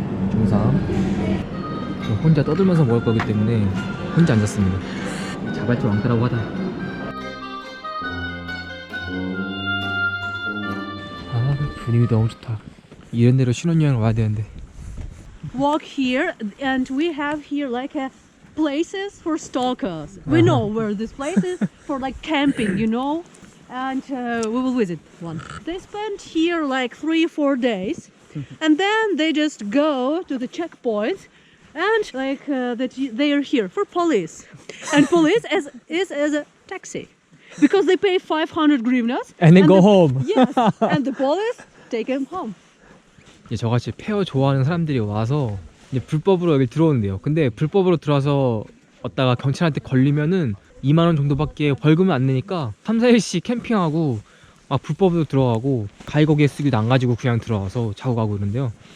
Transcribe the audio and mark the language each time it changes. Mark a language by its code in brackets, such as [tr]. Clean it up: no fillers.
[ko] 중상. 혼자 떠들면서 먹을 거기 때문에 혼자 앉았습니다. 자발적 왕따라고 하다. 분위기 너무 좋다. 이런 데로 신혼여행 와야 되는데 [en] walk here, and we have here like a places for stalkers. We know where this place is for like camping, you know, and we will visit one. They spend here like 3-4 days, and then they just go to the checkpoint, and like they are here for police, and police is as a taxi, because they pay 500 hryvnias And then go the, home. Yes, and the police take them home. [ko] 이제 저같이 페어 좋아하는 사람들이 와서 이제 불법으로 여기 들어오는데요. 근데 불법으로 들어와서 왔다가 경찰한테 걸리면은 2만 원 정도밖에 벌금을 안 내니까 3-4일씩 캠핑하고 막 불법으로 들어가고 가이거기에 쓰기도 안 가지고 그냥 들어와서 자고 가고 그러는데요.